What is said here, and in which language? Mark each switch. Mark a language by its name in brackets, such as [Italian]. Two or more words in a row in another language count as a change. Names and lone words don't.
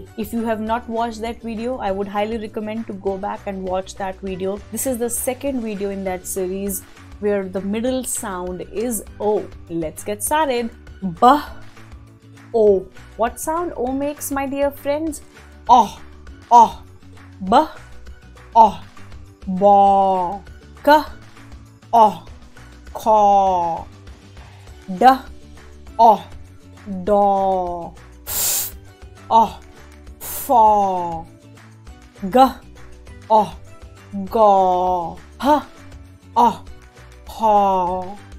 [English] If you have not watched that video, I would highly recommend to go back and watch that video. This is the second video in that series where the middle sound is O. Let's get started. B, O. What sound O makes, my dear friends? O, O, B, O. Ba, ka, o, ka, da, o, da, f, o, fa, ga, o, ga, ha, o, ha,